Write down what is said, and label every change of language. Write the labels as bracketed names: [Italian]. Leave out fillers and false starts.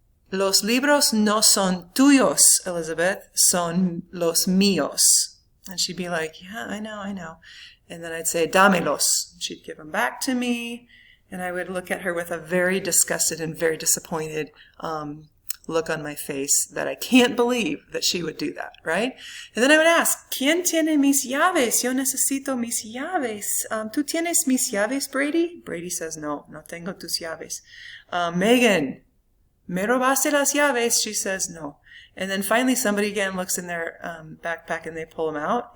[Spanish] Los libros no son tuyos, Elizabeth, son los míos. [English] And she'd be like, yeah, I know. And then I'd say, [Spanish] dámelos. [English] She'd give them back to me. And I would look at her with a very disgusted and very disappointed look on my face that I can't believe that she would do that, right? And then I would ask, [Spanish] ¿Quién tiene mis llaves? Yo necesito mis llaves. ¿Tú tienes mis llaves, Brady? [English] Brady says, [Spanish] no tengo tus llaves. Megan, ¿me robaste las llaves? [English] She says, no. And then finally somebody again looks in their backpack and they pull them out.